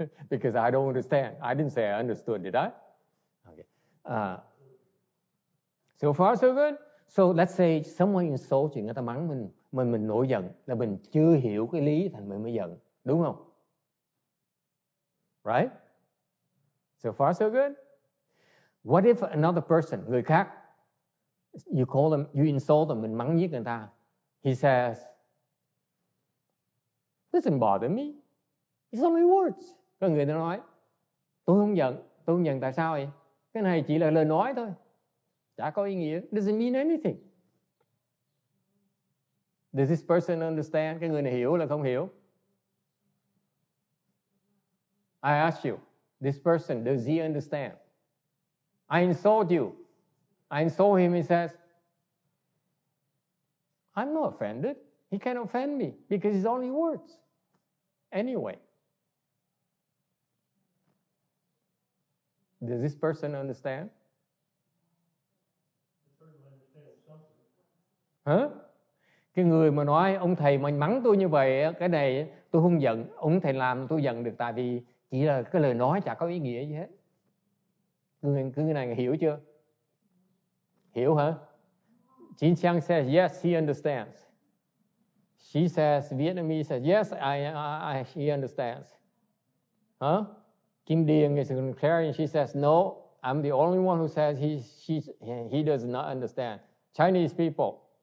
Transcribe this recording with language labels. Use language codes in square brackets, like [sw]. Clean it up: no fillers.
[en] Because I don't understand. I didn't say I understood, did I? Okay. So far, so good? So let's say someone insults you, [vi] người ta mắng mình nổi giận là mình chưa hiểu cái lý thành mình mới giận, đúng không? Right? [en] So far, so good? What if another person, [vi] người khác, [en] you insult them, [vi] mình mắng giết người ta. [en] He says, doesn't bother me. It's only words. [vi] Có người ta nói, tôi không giận tại sao vậy? Cái này chỉ là lời nói thôi. Chả có ý nghĩa. [en] Doesn't mean anything. Does this person understand? [vi] Cái người này hiểu là không hiểu? [en] I ask you, this person, does he understand? I insult you. I insult him, he says, I'm not offended. He can't offend me because it's only words. Anyway. Does this person understand? [vi] Hả? Cái người mà nói ông thầy mà mắng tôi như vậy, cái này tôi không giận, ông thầy làm tôi giận được tại vì chỉ là cái lời nói chả có ý nghĩa gì hết. Người này hiểu chưa? Hiểu hả? [en] Jin Chang says yes, he understands. She says, Vietnamese says, yes, he understands. Huh? Kim Điền is contrarian. She says, no, I'm the only one who says he does not understand. Chinese people.